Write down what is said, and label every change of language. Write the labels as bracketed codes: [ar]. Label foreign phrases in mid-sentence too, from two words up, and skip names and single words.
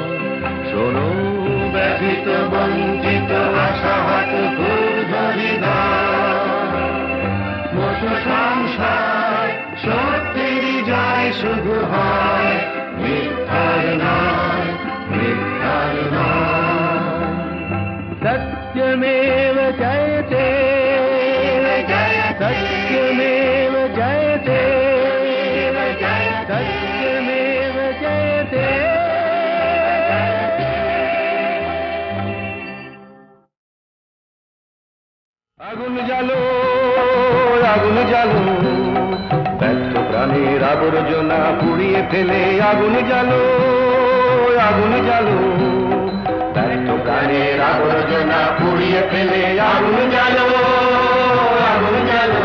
[bn] শোনো ব্যথিত বঞ্চিত আশাহত ক্ষুব্ধ হৃদয়, মোছো সংশয় সত্যেরই জয় শুধু হয়, মিথ্যার নয়, মিথ্যার নয়। [sa] सत्यमेव जयते, सत्यमेव जयते, सत्यमेव जयते। [bn] আগুন জ্বালো, আগুন জ্বালো, ব্যর্থ প্রাণের আবর্জনা পুড়িয়ে ফেলে আগুন জ্বালো, আগুন জ্বালো, ব্যর্থ প্রাণী প্রাণের আবর্জনা পুড়িয়ে ফেলে আগুন জ্বালো, আগুন জ্বালো।